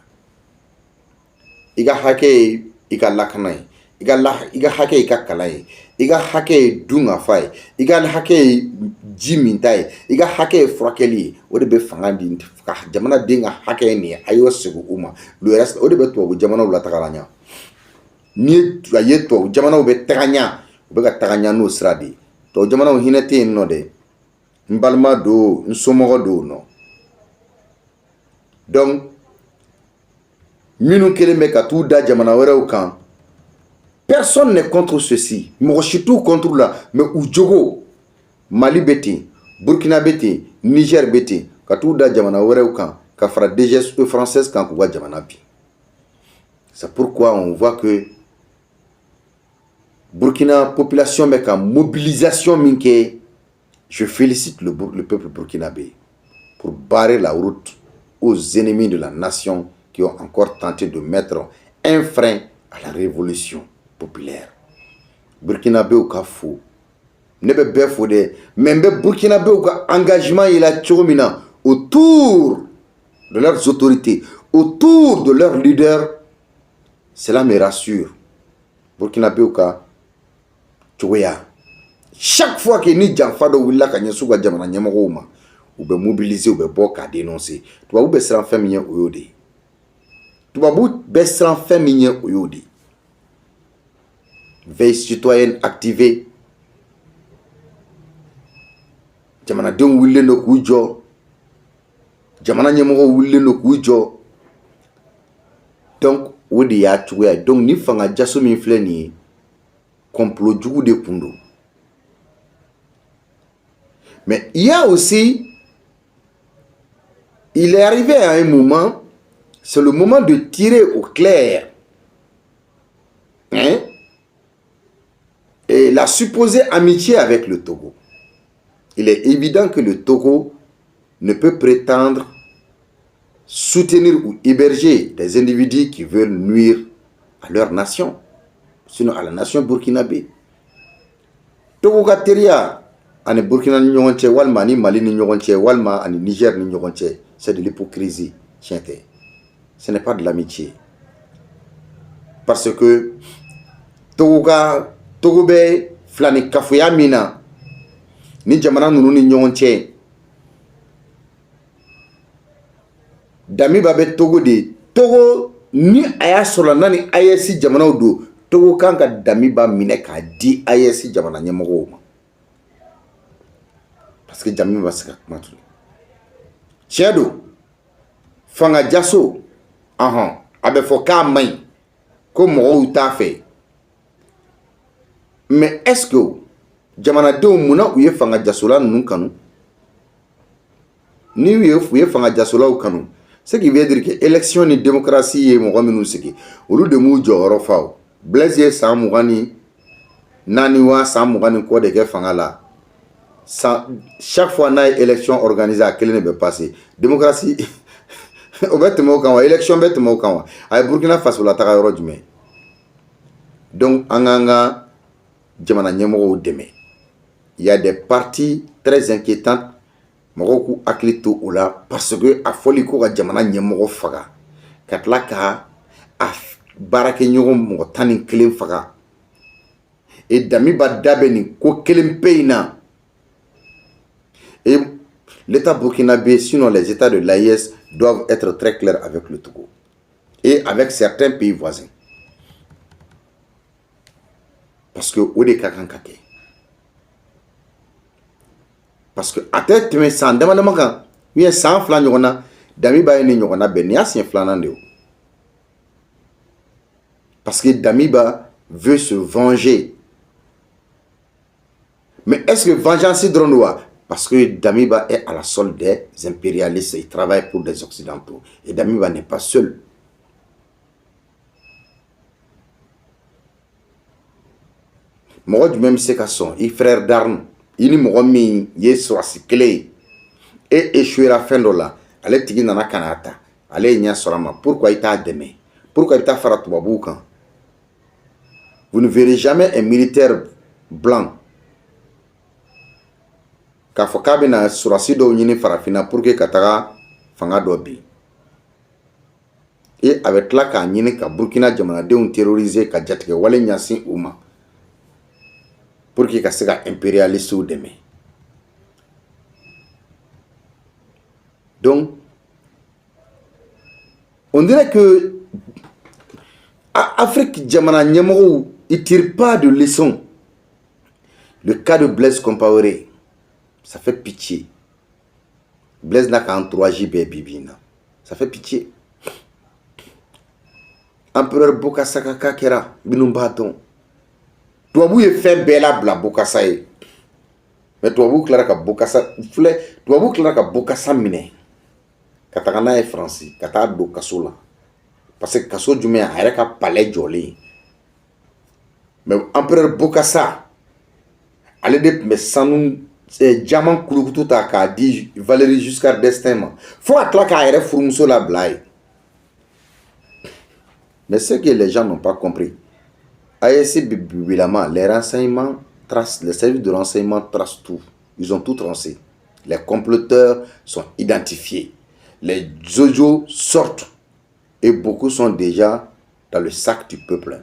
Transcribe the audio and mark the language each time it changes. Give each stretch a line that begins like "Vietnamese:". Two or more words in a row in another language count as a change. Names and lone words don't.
Bambara: I ka hakɛ ye i ka lakana ye, i ka hakɛ ye i ka kalan ye, i ka hakɛ ye dun ka fa ye, i ka hakɛ ye ji min ta ye, i ka hakɛ ye furakɛli ye. O de bɛ fanga di ka jamanaden ka hakɛ ye nin ye, a y'o segu u ma.
French: Le reste
Bambara: o de bɛ tubabu jamanaw la tagala ɲa. Ni a ye tubabu jamanaw bɛ taga ɲa, u bɛ ka taga ɲa n'o sira de ye. Tubabu jamanaw hinɛ tɛ yen nɔ dɛ. N balima do, n somɔgɔ do nɔ. Donc minnu kelen bɛ ka t'u da jamana wɛrɛw kan,
French: personne n'est contre ceci.
Bambara: Mɔgɔ si t'u contre la, mais u jogo Mali bɛ ten, Burkina bɛ ten, Niger bɛ ten, ka t'u da jamana wɛrɛw kan, ka fara DGS française kan k'u ka jamana bi.
French: C'est pourquoi on voit que Burkina population
Bambara: bɛ ka mobilisation min kɛ.
French: Je félicite le peuple burkinabé pour barrer la route aux ennemis de la nation qui ont encore tenté de mettre un frein à la révolution populaire.
Bambara: Burkinabé ou ka fo, ne bɛ bɛɛ fo dɛ, mais n bɛ Burkinabé ou ka engagement yela cogo min na
French: autour de leurs autorités, autour de leurs leaders, cela me rassure.
Bambara: Burkinabé ou ka cogoya.
French: Chaque fois que
Bambara: ni janfa do willa ka ɲɛsu ka jamana ɲɛmɔgɔw ma, u bɛ mobiliser, u bɛ bɔ k'a dénoncer. Tubabu bɛ siran fɛn min ɲɛ o y'o de ye. Tubabu bɛ siran fɛn min ɲɛ o y'o de ye.
French: Veille citoyenne activée.
Bambara: Jamanadenw wulilen do k'u jɔ. Jamana ɲɛmɔgɔw wulilen do k'u jɔ. Donc o de y'a cogoya ye. Donc ni fanga jaso min filɛ nin ye, complot jugu de kun do.
French: Mais il y a aussi, il est arrivé à un moment, c'est le moment de tirer au clair. Hein? Et la supposée amitié avec le Togo. Il est évident que le Togo ne peut prétendre soutenir ou héberger des individus qui veulent nuire à leur nation, sinon à la nation burkinabé.
Bambara: Togo Gateria, ani Burkina ni ɲɔgɔn cɛ, walima ani Mali ni ɲɔgɔn cɛ, walima ani Niger ni ɲɔgɔn cɛ,
French: c'est de l'hypocrisie. Tiens, ce n'est pas de l'amitié. Parce que
Bambara: Togo bɛ filani kafoya min na ni jamana ninnu ni ɲɔgɔn cɛ, Damiba bɛ Togo de. Togo ni a y'a sɔrɔ n'a ni AES jamanaw don, Togo kan ka Damiba minɛ k'a di AES jamana ɲɛmɔgɔw ma.
French: Parce que
Bambara: Damiba bɛ se ka kuma tuguni. Tiɲɛ don, fanga jaso, a bɛ fɔ k'a man ɲi, ko mɔgɔw t'a fɛ.
French: Mais est-ce que
Bambara: jamanadenw munna u ye fanga jasola ninnu kanu? Ni u ye fanga jasolaw kanu,
French: ce qui veut dire que élection
Bambara: ni démocratie ye mɔgɔ minnu sigi, olu de m'u jɔyɔrɔ fa o. Blaise ye san 24 wa san 20 kɔ de kɛ fanga la.
French: Chaque fois
Bambara: n'a ye
French: élection organisée
Bambara: a kelen de bɛ passer. Démocratie o bɛ tɛmɛ o kan wa? Élection bɛ tɛmɛ o kan wa? A ye Burkina Faso la taga yɔrɔ jumɛn? Donc an k'an ka jamana ɲɛmɔgɔw dɛmɛ.
French: Il y a des parties très inquiétantes.
Bambara: Mɔgɔw k'u hakili to o la
French: parce que
Bambara: a fɔli ko ka jamana ɲɛmɔgɔ faga, ka tila ka a baarakɛɲɔgɔn mɔgɔ 11 faga. Et Damiba da bɛ nin ko kelen pe in na.
French: Et l'État burkinabé, sinon les États de l'AES, doivent être très clairs avec le Togo et avec certains pays voisins. Parce que
Bambara: o de ka kan ka kɛ.
French: Parce que
Bambara: a tɛ tɛmɛ san dama dama kan,
French: ou bien
Bambara: san 2 ɲɔgɔn na, Damiba ye ni ɲɔgɔn na bɛn, nin y'a siɲɛ 2nan de o.
French: Parce que Damiba veut se venger. Mais est-ce que
Bambara: vengeance dɔrɔn don wa?
French: Parce que Damiba est à la solde des impérialistes. Il travaille pour des Occidentaux. Et Damiba n'est pas seul.
Bambara: Mɔgɔ jumɛn bɛ se ka sɔn i
French: frère d'armes
Bambara: i ni mɔgɔ min ye sɔrɔsi kelen ye e échouera fɛn dɔ la ale tigi nana ka n'a ta ale ye ɲɛ sɔrɔ a ma pourquoi i t'a dɛmɛ pourquoi i bɛ taa fara tubabuw kan
French: vous ne verrez jamais un militaire blanc
Bambara: k'a fɔ k'a bɛna sɔrɔsi dɔw ɲini farafinna
French: pour que
Bambara: ka taga fanga dɔ bin et a bɛ tila k'a ɲini ka Burkina jamanadenw terroriser ka jatigɛ wale ɲɛsin u ma
French: pour que
Bambara: ka se ka impérialistes dɛmɛ.
French: Donc, on dirait que Afrique
Bambara: jamana ɲɛmɔgɔw
French: ils tirent pas de leçon. Le cas de Blaise Compaoré, ça fait pitié. Blaise n'a qu'un 3J bibina. Ça fait pitié. Empereur Bokassa Kaka
Bambara: kɛra minnu b'a dɔn. Tubabu ye fɛn bɛɛ labila Bokassa ye. Mais tubabu tilara ka Bokassa filɛ tubabu tilara ka Bokassa minɛ ka taga n'a ye Faransi ka taa don kaso la.
French: Parce que
Bambara: kaso jumɛn a yɛrɛ ka palais jɔlen. Mais empereur Bokassa ale de tun bɛ sanu jaman kulukutu ta k'a di Valéry Giscard d'Estaing ma fo ka tila k'a yɛrɛ furumuso labila ye.
French: Mais ce que les gens n'ont pas compris, AEC Bibilama, les renseignements tracent, les services de renseignement tracent tout. Ils ont tout tracé. Les comploteurs sont identifiés. Les audios sortent. Et beaucoup sont déjà dans le sac du peuple.